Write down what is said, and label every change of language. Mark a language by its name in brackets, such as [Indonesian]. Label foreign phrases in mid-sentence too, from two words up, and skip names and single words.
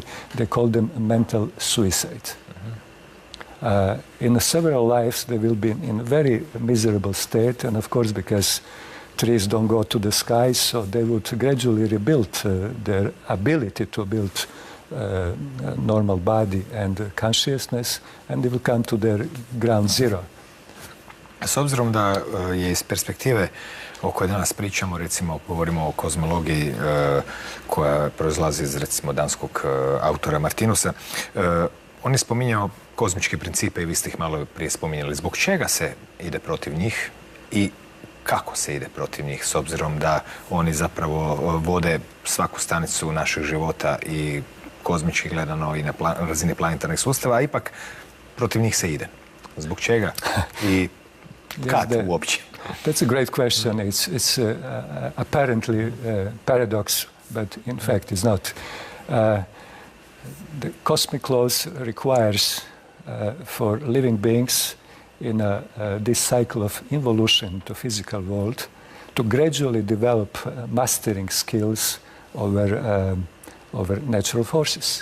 [English] They call them mental suicide. In several lives, they will be in a very miserable state, and of course, because trees don't go to the sky, so they would gradually rebuild their ability to build normal body and consciousness, and they will come to their ground zero. [Croatian] S obzirom da je iz perspektive o kojoj danas pričamo, recimo govorimo o kozmologiji koja proizlazi iz recimo danskog autora Martinusa, on je spominjao kozmičke principe i vi ste ih malo prije spominjali. Zbog čega se ide protiv njih i kako se ide protiv njih, s obzirom da oni zapravo vode svaku stanicu našeg života i kozmički gledano i na razini planetarnih sustava, a ipak protiv njih se ide. Zbog čega? I kad uopće? [English] That's a great question. It's apparently a paradox, but in fact it's not. The cosmic laws requires for living beings in this cycle of involution to physical world to gradually develop mastering skills over natural forces.